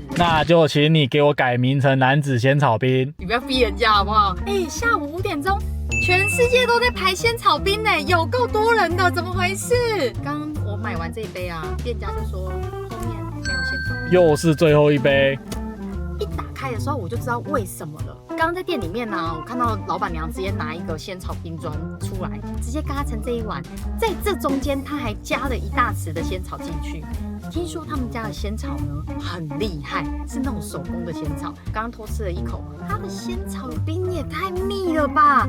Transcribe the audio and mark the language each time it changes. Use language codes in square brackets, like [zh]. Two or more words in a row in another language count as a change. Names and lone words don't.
[zh] 那就請你給我改名成楠梓仙草冰。你不要逼人家好不好？下午5點鐘，全世界都在排仙草冰呢，有夠多人的，怎麼回事？剛我買完這一杯啊，店家就說後面沒有仙草冰，又是最後一杯。一打開的時候我就知道為什麼了。剛剛在店裡面呢，我看到老闆娘直接拿一個仙草冰磚出來，直接嘎成這一碗，在這中間她還加了一大匙的仙草進去。聽說他們家的仙草呢很厲害，是那種手工的仙草。剛剛偷吃了一口，它的仙草冰也太密了吧！